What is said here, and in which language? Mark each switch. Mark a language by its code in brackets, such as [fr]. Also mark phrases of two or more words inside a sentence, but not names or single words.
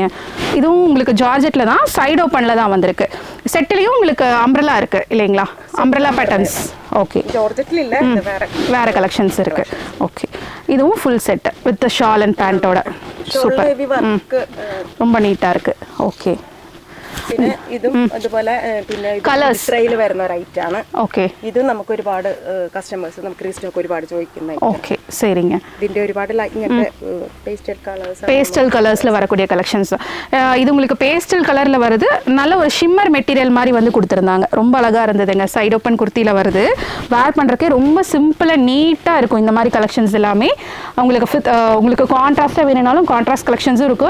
[ta] இதுவும் உங்களுக்கு ஜார்ஜெட்ல தான், [en] side openல [ta] தான் வந்திருக்கு. செட்டிலையும் உங்களுக்கு அம்ப்ரெல்லா இருக்கு இல்லைங்களா? [en] umbrella patterns. [ta] ஓகே, ஜார்ஜெட்ல இல்ல, வேற கலெக்ஷன்ஸ் இருக்கு. ஓகே, இதுவும் [en] full set with shawl and pantோட. [ta] சூப்பர், ரொம்ப நீட்டா இருக்கு. ஓகே, [ml] പിന്നെ ഇതും അതുപോലെ പിന്നെ കളേഴ്സിൽ വരുന്ന ഒരു ഐറ്റം ആണ്. ഓക്കെ, ഇത് നമുക്ക് ഒരുപാട് കസ്റ്റമേഴ്സ് നമുക്ക് റീസ്റ്റോക്ക് ഒരുപാട് ചോദിക്കുന്ന. ഓക്കെ, சரிங்க. ഇതിന്റെ ഒരുപാട് ഇങ്ങനത്തെ [en] pastel colorsல [ta] வரக்கூடிய கலெக்ஷன்ஸ். இது உங்களுக்கு [en] pastel colorல [ta] வருது. நல்ல ஒரு [en] shimmer material [ta] மாதிரி வந்து கொடுத்துருந்தாங்க. ரொம்ப அழகா இருந்ததுங்க. [en] side open [ta] குர்த்தியில வருது. வேர் பண்றதுக்கே ரொம்ப சிம்பிளா நீட்டா இருக்கும். இந்த மாதிரி கலெக்ஷன்ஸ் எல்லாமே உங்களுக்கு கான்ட்ராஸ்டா வேணும்னாலும் [en] contrast collectionsும் [ta] இருக்கு.